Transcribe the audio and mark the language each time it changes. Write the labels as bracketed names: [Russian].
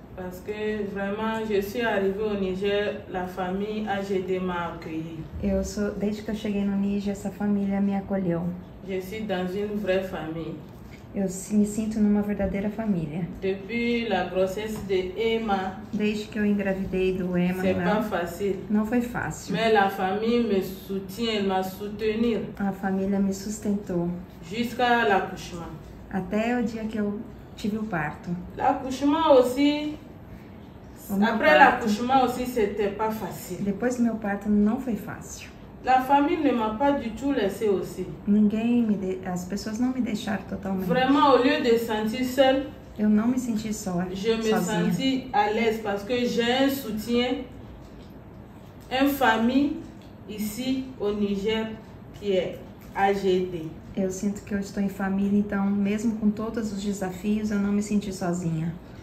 [French] Parce que vraiment, je suis arrivée au Niger, la famille AGD m'a accueilli. [Portuguese] Desde que eu cheguei no Níger, essa família me acolheu. [French] Je suis dans une vraie famille. [Portuguese] Eu me sinto numa verdadeira família. [French] Depuis la grossesse de Emma, [Portuguese] desde que eu engravidei do Emma, [French] c'est pas facile. [Portuguese] Não foi fácil. [French] Mais la famille me soutient, elle m'a soutenu. [Portuguese] A família me sustentou. [French] Jusqu'à l'accouchement. [Portuguese] Até o dia que eu tive o parto. [French] L'accouchement aussi. Après l'accouchement aussi, c'était pas facile. [Portuguese] Depois do meu parto não foi fácil. [French] La famille ne m'a pas du tout laissé aussi. [Portuguese] As pessoas não me deixaram totalmente. [French] Vraiment, au lieu de sentir seule, [Portuguese] eu não me senti só. [French] Je me senti à l'aise parce que j'ai un soutien, une famille ici au Niger qui est AGD. [Portuguese] Eu sinto que eu estou em família, então mesmo com todos os desafios, eu não me senti sozinha.